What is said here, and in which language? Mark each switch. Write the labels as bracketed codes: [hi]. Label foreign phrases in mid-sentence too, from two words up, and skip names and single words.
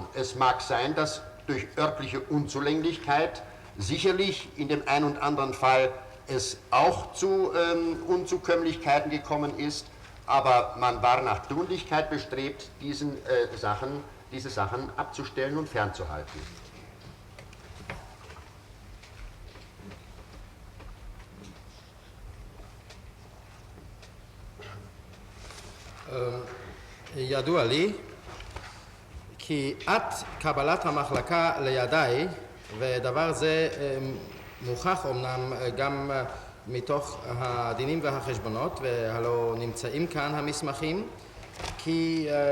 [de] Es mag sein, dass durch örtliche Unzulänglichkeit sicherlich in dem einen und anderen Fall es auch zu Unzukömmlichkeiten gekommen ist, aber man war nach Tunlichkeit bestrebt, diese Sachen abzustellen und fernzuhalten. [he] ידוע לי כי עד קבלת המחלקה לידיי, ודבר זה מוכח אמנם גם מתוך הדינים והחשבונות, והלא נמצאים כאן המסמכים, כי